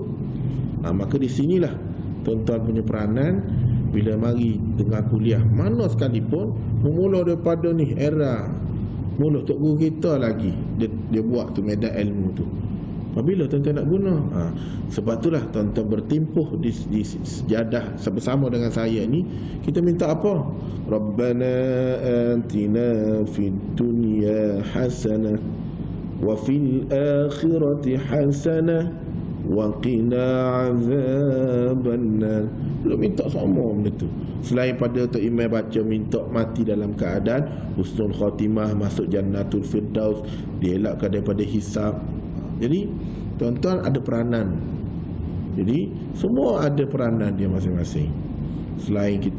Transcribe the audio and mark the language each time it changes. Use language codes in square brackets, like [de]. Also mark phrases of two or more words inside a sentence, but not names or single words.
[ms] Maka di sinilah tuan-tuan punya peranan bila mari dengar kuliah mana sekalipun, memula daripada ni era mula tok guru kita lagi dia buat tu medan ilmu tu. Apabila tuan-tuan nak guna, sebab itulah tuan-tuan bertimpuh di sejadah bersama dengan saya ni. Kita minta apa? [ar] ربنا آتنا في الدنيا حسنة وفي الآخرة حسنة وقنا عذاب النار. [ms] Belum minta sama benda tu. Selain pada Tok Imam baca minta mati dalam keadaan [ar] حسن الخاتمة, [ms] masuk [ar] جنة الفردوس, [ms] dielakkan daripada hisab. Jadi tuan-tuan ada peranan. Jadi semua ada peranan dia masing-masing selain kita.